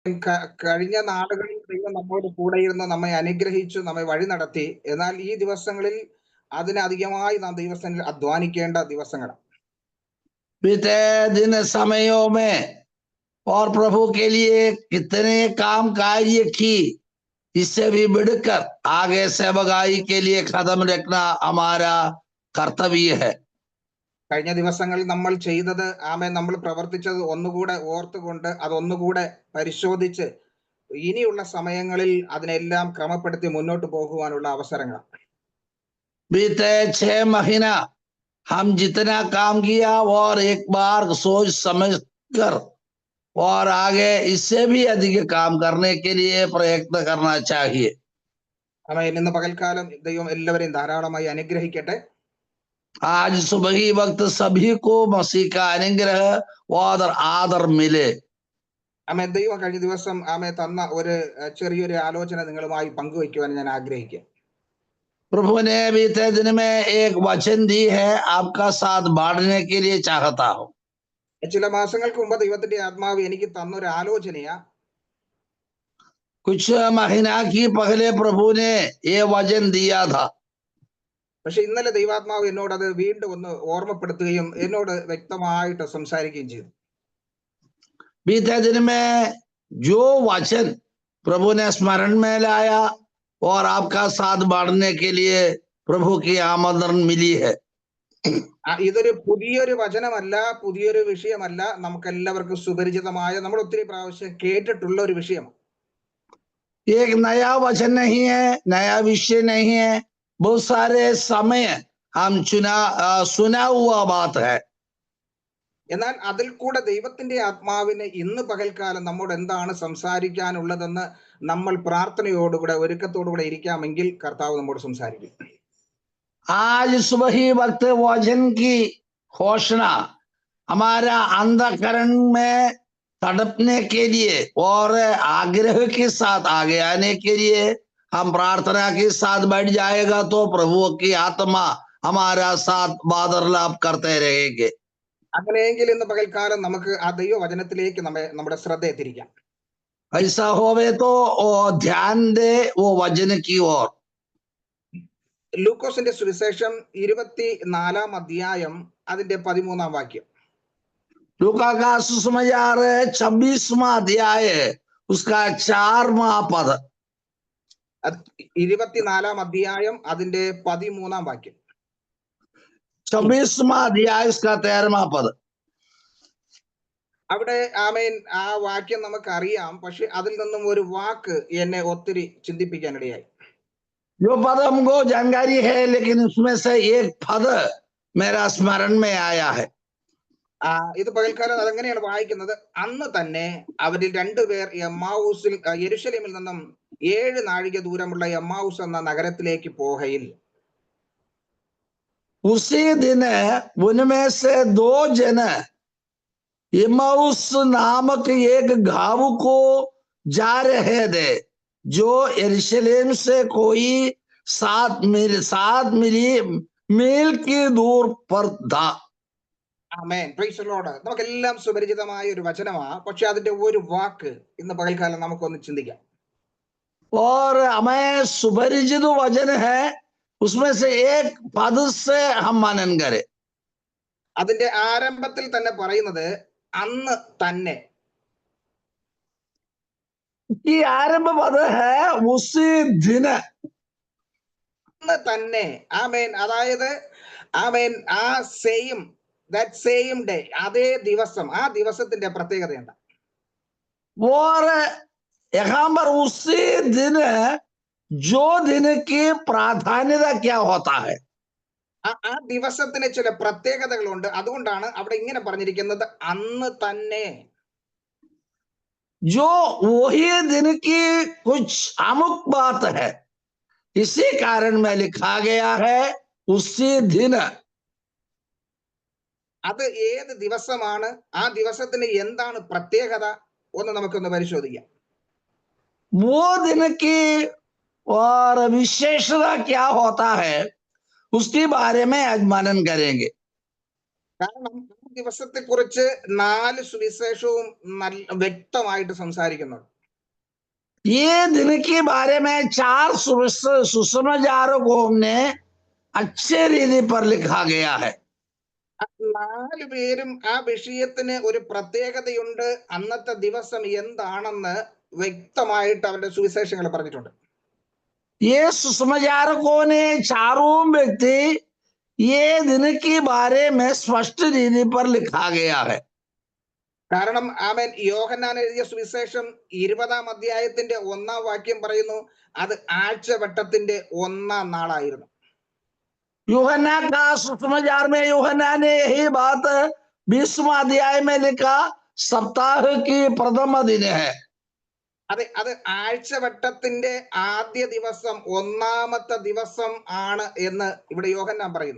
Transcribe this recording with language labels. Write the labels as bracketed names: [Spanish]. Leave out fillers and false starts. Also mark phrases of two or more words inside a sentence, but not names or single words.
[Malayalam] കഴിഞ്ഞ നാളുകളിൽ ദൈവം നമ്മോട് കൂടെയിരുന്ന് നമ്മെ അനുഗ്രഹിച്ചു, നമ്മെ വഴി നടത്തി. എന്നാൽ ഈ ദിവസങ്ങളിൽ അതിനധികമായി നാം ദൈവസന്നിധിയിൽ അധ്വാനിക്കേണ്ട ദിവസങ്ങളാണ്. [Hindi] बीते दिन समयों में और प्रभु के लिए कितने काम कार्य की, इससे भी बढ़कर आगे सेवकाई के लिए कदम रखना हमारा कर्तव्य है. [Malayalam] കഴിഞ്ഞ ദിവസങ്ങളിൽ നമ്മൾ ചെയ്തത്, നമ്മൾ പ്രവർത്തിച്ചത് ഒന്നുകൂടെ ഓർത്തുകൊണ്ട് അതൊന്നുകൂടെ പരിശോധിച്ച് ഇനിയുള്ള സമയങ്ങളിൽ അതിനെല്ലാം ക്രമപ്പെടുത്തി മുന്നോട്ട് പോകുവാനുള്ള അവസരങ്ങളാണ്. [Hindi] बीते 6 महीना हम जितना काम किया और एक बार सोच समझ कर और आगे इससे भी अधिक काम करने के लिए प्रयत्न करना चाहिए. [Malayalam] ഇന്ന് പകൽക്കാലം ദൈവം എല്ലാവരെയും ധാരാളമായി അനുഗ്രഹിക്കട്ടെ. [Hindi] आज सुबह ही वक्त सभी को मसीह का अनुग्रह और आदर मिले. [Malayalam] ദൈവം കഴിഞ്ഞ ദിവസം തന്ന ഒരു ചെറിയൊരു ആലോചന നിങ്ങളുമായി പങ്കുവയ്ക്കുവാൻ ഞാൻ ആഗ്രഹിക്കുക. [Hindi] प्रभु ने बीते दिन में एक वचन दी है, आपका साथ बांटने के लिए चाहता हूं. [Malayalam] ചില മാസങ്ങൾക്ക് മുമ്പ് ദൈവത്തിന്റെ ആത്മാവ് എനിക്ക് തന്നൊരു ആലോചനയാ. [Hindi] कुछ महीना की पहले प्रभु ने ये वचन दिया था. [Malayalam] പക്ഷെ ഇന്നലെ ദൈവാത്മാവ് എന്നോട് അത് വീണ്ടും ഒന്ന് ഓർമ്മപ്പെടുത്തുകയും എന്നോട് വ്യക്തമായിട്ട് സംസാരിക്കുകയും ചെയ്തു. [Hindi] बीते दिन में जो वचन प्रभु ने स्मरण में लाया और आपका साथ बांटने के लिए प्रभु की आमंत्रण मिली है. [Malayalam] ഇതൊരു പുതിയൊരു വചനമല്ല, പുതിയൊരു വിഷയമല്ല, നമുക്കെല്ലാവർക്കും സുപരിചിതമായ, നമ്മൾ ഒത്തിരി പ്രാവശ്യം കേട്ടിട്ടുള്ള ഒരു വിഷയമാണ്. [Hindi] एक नया वचन नहीं है, नया विषय नहीं है, बहुत सारे समय हम सुना हुआ बात है. [Malayalam] എന്നാൽ അതിൽ കൂടെ ദൈവത്തിന്റെ ആത്മാവിന് ഇന്ന് പകൽക്കാലം നമ്മോട് എന്താണ് സംസാരിക്കാനുള്ളതെന്ന് നമ്മൾ പ്രാർത്ഥനയോടുകൂടെ ഒരുക്കത്തോടുകൂടെ ഇരിക്കാമെങ്കിൽ കർത്താവ് നമ്മോട് സംസാരിക്കും. [Hindi] आज सुबह ही वक्त वचन की घोषणा हमारा अंतःकरण में तड़पने के लिए और आग्रह के साथ आगे आने के लिए हम प्रार्थना के साथ बैठ जाएगा तो प्रभु की आत्मा हमारा साथ वार्तालाप करते रहेंगे. [Malayalam] അങ്ങനെയെങ്കിൽ ഇന്ന് പകൽക്കാലം നമുക്ക് ആ ദൈവവചനത്തിലേക്ക് നമ്മുടെ ശ്രദ്ധ തിരിക്കാം. [Hindi] ऐसा होवे तो ध्यान दे वो वचन की ओर. [Malayalam] ലൂക്കോസിന്റെ സുവിശേഷം 24 അധ്യായം അതിന്റെ 13 വാക്യം. [Hindi] लूका का सुसमाचार 26वां अध्याय उसका 4वां पद. [Malayalam] 24 അധ്യായം അതിന്റെ 13 വാക്യം. [Hindi] 26वां अध्याय उसका 13वां पद. [Malayalam] അവിടെ ആ വാക്യം നമുക്കറിയാം, പക്ഷെ അതിൽ നിന്നും ഒരു വാക്ക് എന്നെ ഒത്തിരി ചിന്തിപ്പിക്കാനിടയായി. [Hindi] जो पद हमको जानकारी है, लेकिन उसमें से एक पद मेरा स्मरण में आया है. [Malayalam] ഇത് പകൽക്കാലം അതെങ്ങനെയാണ് വായിക്കുന്നത്? അന്ന് തന്നെ അവരിൽ 2 പേർ യെരുശലേമിൽ നിന്നും 7 നാഴിക ദൂരമുള്ള എമ്മാവൂസ് എന്ന നഗരത്തിലേക്ക് പോകയിൽ. [Hindi] उसी दिन उनमें से 2 जन एम्माउस नामक एक गांव को जा रहे थे, जो यरूशलेम से कोई 7 मील की दूर पर था. [English] Amen, praise the Lord. [Malayalam] നമുക്കെല്ലാം സുപരിചിതമായ ഒരു വചനമാണ്, പക്ഷെ അതിന്റെ ഒരു വാക്ക് ഇന്ന് പകൽക്കാലം നമുക്കൊന്ന് ചിന്തിക്കാം. [Hindi] और हमें सुपरिचित वचन है, उसमें से एक पद से हम मनन करें. [Malayalam] അതിന്റെ ആരംഭത്തിൽ തന്നെ പറയുന്നത് അന്ന് തന്നെ. [Hindi] ई आरंभ पद है उसी दिन. [Malayalam] അന്ന് തന്നെ. ആമേൻ. അതായത് ആ [English] same day, [Malayalam] അതേ ദിവസം, ആ ദിവസത്തിന്റെ പ്രത്യേകത എന്താ? [Hindi] और यहाँ पर उसी दिन जो दिन की प्राधान्यता क्या होता है? [Malayalam] ആ ദിവസത്തിന് ചില പ്രത്യേകതകളുണ്ട്. അതുകൊണ്ടാണ് അവിടെ ഇങ്ങനെ പറഞ്ഞിരിക്കുന്നത് അന്ന് തന്നെ. [Hindi] जो वही दिन की कुछ अमुक बात है, इसी कारण में लिखा गया है उसी दिन. [Malayalam] അത് ഏത് ദിവസമാണ്? ആ ദിവസത്തിന് എന്താണ് പ്രത്യേകത? ഒന്ന് നമുക്കൊന്ന് പരിശോധിക്കാം. [Hindi] वो दिन की और विशेषता क्या होता है, उसके बारे में आज मनन करेंगे. [Malayalam] കാരണം ദിവസത്തെ കുറിച്ച് 4 സുവിശേഷവും വ്യക്തമായിട്ട് സംസാരിക്കുന്നുണ്ട്. [Hindi] ये दिन के बारे में 4 सुसमाचारों ने अच्छे रीति पर लिखा गया है। [Malayalam] നാല് പേരും ആ വിഷയത്തിന് ഒരു പ്രത്യേകതയുണ്ട്, അന്നത്തെ ദിവസം എന്താണെന്ന് വ്യക്തമായിട്ട് അവരുടെ സുവിശേഷങ്ങൾ പറഞ്ഞിട്ടുണ്ട്. [Hindi] ये सुसमाचारकों ने चारों व्यक्ति ये दिन के बारे में स्पष्ट रीति पर लिखा गया है। [Malayalam] കാരണം ആമേൻ, യോഹന്നാൻ എഴുതിയ സുവിശേഷം 20-ാം അധ്യായത്തിന്റെ 1-ാം വാക്യം പറയുന്നു, അത് ആഴ്ചവട്ടത്തിന്റെ 1-ാം നാളായിരുന്നു. [Hindi] यूहन्ना का सुसमाचार में यूहन्ना ने यही बात 20वां अध्याय में लिखा, सप्ताह की प्रथम दिन है। [Malayalam] അത് ആഴ്ചവട്ടത്തിന്റെ ആദ്യ ദിവസം, 1-ാമത്തെ ദിവസം ആണ് എന്ന് ഇവിടെ യോഹന്നാൻ പറയുന്നു.